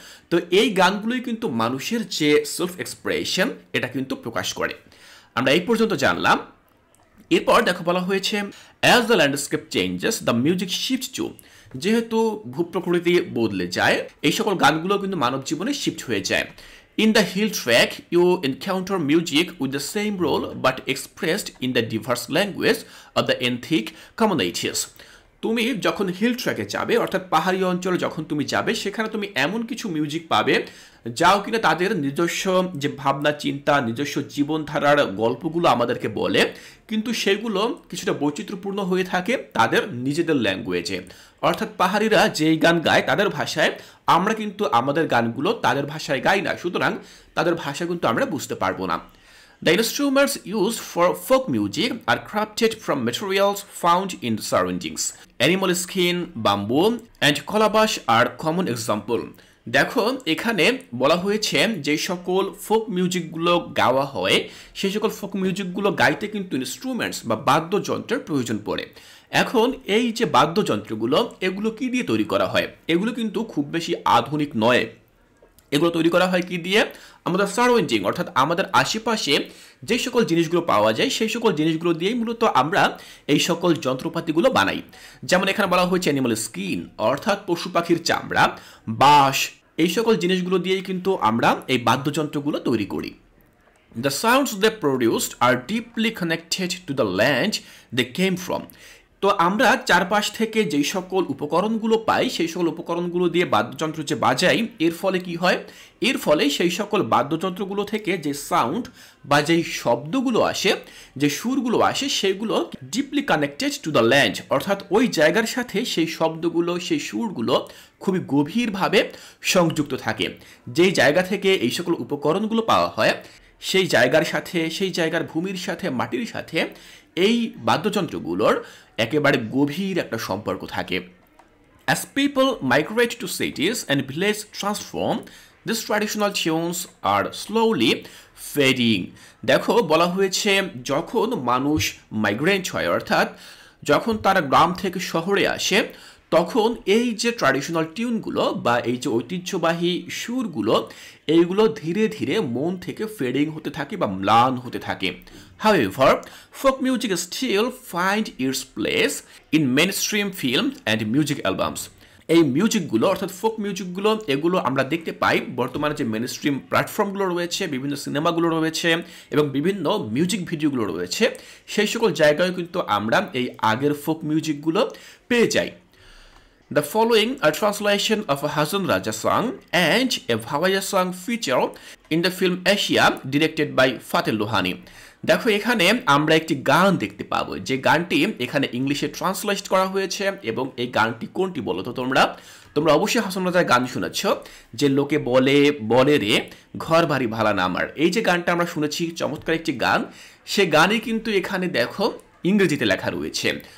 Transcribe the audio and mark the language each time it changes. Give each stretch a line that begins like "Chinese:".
Bangla: তো এই গানগুলোই কিন্তু মানুষের যে সেলফ এক্সপ্রেশন এটা কিন্তু প্রকাশ করে। আমরা এই পর্যন্ত জানলাম। এরপর দেখো বলা হয়েছে
English: as the landscape changes the music shift too,
Bangla: যেহেতু ভূপ্রকৃতি বদলে যায় এই সকল গানগুলো কিন্তু মানব জীবনে শিফট হয়ে যায়।
English: In the hill track, you encounter music with the same role but expressed in the diverse language of the ethnic communities.
Bangla: তুমি যখন হিল ট্র্যাকে যাবে, অর্থাৎ পাহাড়ি অঞ্চলে যখন তুমি যাবে, সেখানে তুমি এমন কিছু মিউজিক পাবে যাও কিনা তাদের নিজস্ব যে ভাবনা চিন্তা, নিজস্ব জীবনধারার গল্পগুলো আমাদেরকে বলে, কিন্তু সেগুলো কিছুটা বৈচিত্র্যপূর্ণ হয়ে থাকে তাদের নিজেদের ল্যাঙ্গুয়েজে। অর্থাৎ পাহাড়িরা যেই গান গায় তাদের ভাষায়, আমরা কিন্তু আমাদের গানগুলো তাদের ভাষায় গাই না, সুতরাং তাদের ভাষা কিন্তু আমরা বুঝতে পারবো না।
English: The instruments used for folk music are crafted from materials found in the surroundings. Animal skin, bamboo, and calabash are common example.
Bangla: দেখো এখানে বলা হয়েছে যে সকল ফোক মিউজিকগুলো গাওয়া হয় সেই সকল ফোক মিউজিকগুলো গাইতে কিন্তু ইনস্ট্রুমেন্টস বা বাদ্যযন্ত্রের প্রয়োজন পড়ে। এখন এই যে বাদ্যযন্ত্রগুলো এগুলো কি দিয়ে তৈরি করা হয়? এগুলো কিন্তু খুব বেশি আধুনিক নয়। এগুলো তৈরি করা হয় কি দিয়ে? আমাদের সারাউন্ডিং অর্থাৎ আমাদের আশেপাশে যে সকল জিনিসগুলো পাওয়া যায় সেই সকল জিনিসগুলো দিয়েই মূলত আমরা এই সকল যন্ত্রপাতিগুলো বানাই। যেমন এখানে বলা হয়েছে অ্যানিমাল স্কিন অর্থাৎ পশু পাখির চামড়া, বাঁশ, এই সকল জিনিসগুলো দিয়েই কিন্তু আমরা এই বাদ্যযন্ত্রগুলো তৈরি করি।
English: The sounds they produced are deeply connected to the land they came from.
Bangla: তো আমরা চারপাশ থেকে যেই সকল উপকরণগুলো পাই সেই সকল উপকরণগুলো দিয়ে বাদ্যযন্ত্র যে বাজাই, এর ফলে কি হয়, এর ফলে সেই সকল বাদ্যযন্ত্রগুলো থেকে যে সাউন্ড বা যেই শব্দগুলো আসে, যে সুরগুলো আসে, সেগুলো
English: deeply connected to the land,
Bangla: অর্থাৎ ওই জায়গার সাথে সেই শব্দগুলো, সেই সুরগুলো খুবই গভীরভাবে সংযুক্ত থাকে। যেই জায়গা থেকে এই সকল উপকরণগুলো পাওয়া হয় সেই জায়গার সাথে, সেই জায়গার ভূমির সাথে, মাটির সাথে এই বাদ্যযন্ত্রগুলোর একেবারে গভীর একটা সম্পর্ক থাকে।
English: As people migrate to cities and villages transform, these traditional tunes are slowly fading.
Bangla: দেখো বলা হয়েছে যখন মানুষ মাইগ্রেন্ট হয়, অর্থাৎ যখন তারা গ্রাম থেকে শহরে আসে, তখন এই যে ট্র্যাডিশনাল টিউনগুলো বা এই যে ঐতিহ্যবাহী সুরগুলো, এইগুলো ধীরে ধীরে মন থেকে ফেডিং হতে থাকে বা ম্লান হতে থাকে।
English: However, folk music still find its place in mainstream film and music albums.
Bangla: এই মিউজিকগুলো অর্থাৎ ফোক মিউজিকগুলো, এগুলো আমরা দেখতে পাই বর্তমানে যে মেনস্ট্রিম প্ল্যাটফর্মগুলো রয়েছে, বিভিন্ন সিনেমাগুলো রয়েছে এবং বিভিন্ন মিউজিক ভিডিওগুলো রয়েছে, সেই সকল জায়গায় কিন্তু আমরা এই আগের ফোক মিউজিকগুলো পেয়ে যাই।
English: The following a translation of a Hasan Raja song and a Bhavaya song feature in the film Asia directed by Fateh Lohani.
Bangla: দেখো এখানে আমরা একটি গান দেখতে পাবো, যে গানটি এখানে ইংলিশে ট্রান্সলেট করা হয়েছে, এবং এই গানটি কোনটি বলো তো তোমরা? তোমরা অবশ্যই হাসান রাজার গান শুনেছ, যে লোকে বলে বলে রে ঘর বাড়ি ভালা না আমার। এই যে গানটা আমরা শুনেছি, চমৎকার একটি গান, সে গানে কিন্তু এখানে দেখো ইংরেজিতে লেখা রয়েছে।